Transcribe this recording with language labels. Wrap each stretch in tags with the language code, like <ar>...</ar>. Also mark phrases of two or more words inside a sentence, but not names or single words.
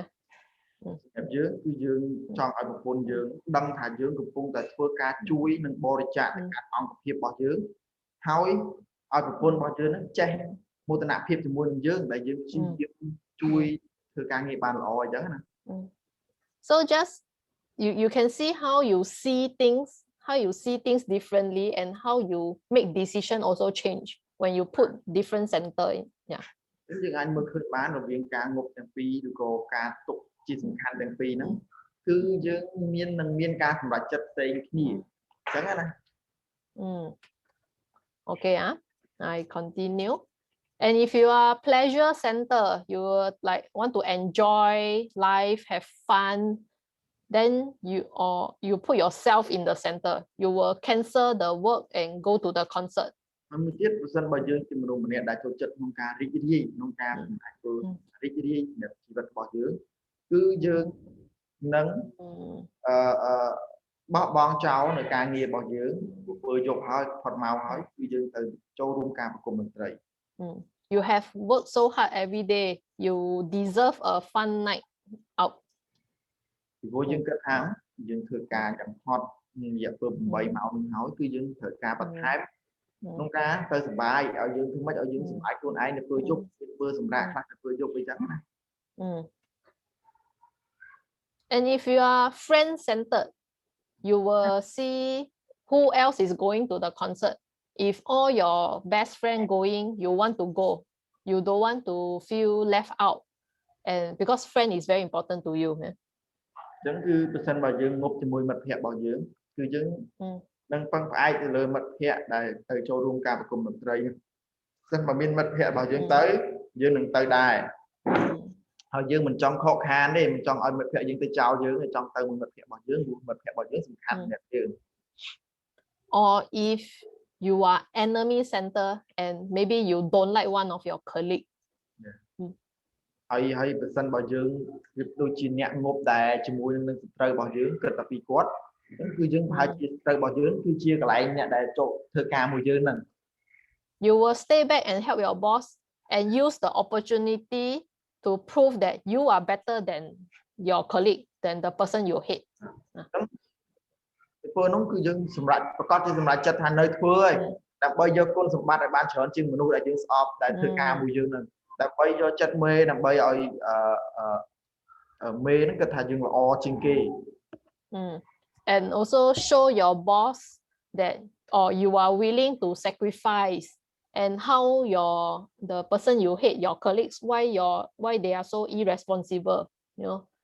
<km>យើងគឺយើងចង់ឲ្យប្រពន្ធយើងដឹងថាយើងកំពុងតែធ្វើការជួយនិងបរិច្ចាគទៅកាន់អង្គភាពរបស់យើងហើយឲ្យប្រពន្ធរបស់យើងចេះមោទនភាពជាមួយនឹងយើងដែលយើងជួយធ្វើការងារបានល្អអញ្ចឹងណា</km> <en>so just you can see how you see things differently and how you make decision also change when you put different center in yeah</en> <km>យើងអាចមើលឃើញបានរវាងការងប់ទាំងពីរឬក៏ការទុកជាសំខាន់ទាំងពីរហ្នឹងគឺយើងមានការសម្រេចចិត្តផ្សេងគ្នាអញ្ចឹងណា</km> <en>okay I continue and if you are pleasure center you like want to enjoy life have fun then you put yourself in the center you will cancel the work and go to the concert</en> <km>មួយទៀតប្រសិនបើយើងជាមនុស្សម្នាក់ដែលចូលចិត្តក្នុងការរីករាយក្នុងការសម្រេចធ្វើរីករាយនៅជីវិតរបស់យើងគឺយើងនឹងបោះបង់ចោលនៅការងាររបស់យើងធ្វើយកហើយផុតមកហើយគឺយើងទៅចូលរួមការប្រគំតន្ត្រី</km> <en>you have worked so hard every day you deserve a fun night out</en> <km>ពីព្រោះយើងគិតថាយើងធ្វើការយ៉ាងហត់រយៈពេល8ម៉ោងនេះហើយគឺយើងត្រូវការបន្ថែមក្នុងការទៅសប្បាយឲ្យយើងធ្វើម៉េចឲ្យយើងសម្អាតខ្លួនឯងនៅពេលយប់ធ្វើសម្រាប់ខ្លះនៅពេលយប់អីចឹងណា</km> <en>and if you are friend centered you will see who else is going to the concert if all your best friend going you want to go you don't want to feel left out and because friend is very important to you</en> <km>ចឹងគឺប្រសិនបើយើងងប់ជាមួយមិត្តភ័ក្តិរបស់យើងគឺយើងនឹងពឹងផ្អែកទៅលើមិត្តភ័ក្តិដែលទៅចូលរួមការប្រគំតន្ត្រីប្រសិនបើមានមិត្តភ័ក្តិរបស់យើងទៅយើងនឹងទៅដែរហើយយើងមិនចង់ខកខានទេមិនចង់ឲ្យមិត្តភ័ក្តិយើងទៅចោលយើងទេចង់ទៅមួយមិត្តភ័ក្តិរបស់យើងព្រោះមិត្តភ័ក្តិរបស់យើងសំខាន់ណាស់យើង</km> <en>or if you are enemy center and maybe you don't like one of your colleague</en> <km>ហើយប្រសិនបើយើងដូចជាអ្នកងប់ដែរជាមួយនឹងសត្រូវរបស់យើងគិតតែពីគាត់គឺយើងប្រហែលជាសត្រូវរបស់យើងគឺជាកន្លែងអ្នកដែលចូលធ្វើការមួយយើងហ្នឹង</km> <en>you will stay back and help your boss and use the opportunity to prove that you are better than your colleague than the person you hate</en> <km>ធ្វើនោះគឺយើងសម្រាប់ប្រកាសជាសម្រាប់ចិត្តថានៅធ្វើហើយដើម្បីយកគុណសម្បត្តិឲ្យបានច្រើនជាងមនុស្សដែលយើងស្អប់ដែលធ្វើការមួយយើងហ្នឹងដើម្បីយកចិត្តមេដើម្បីឲ្យមេហ្នឹងគាត់ថាយើងល្អជាងគេ</km> <en>and also show your boss that or you are willing to sacrifice and how the person you hate your colleagues why they are so irresponsible you know</en>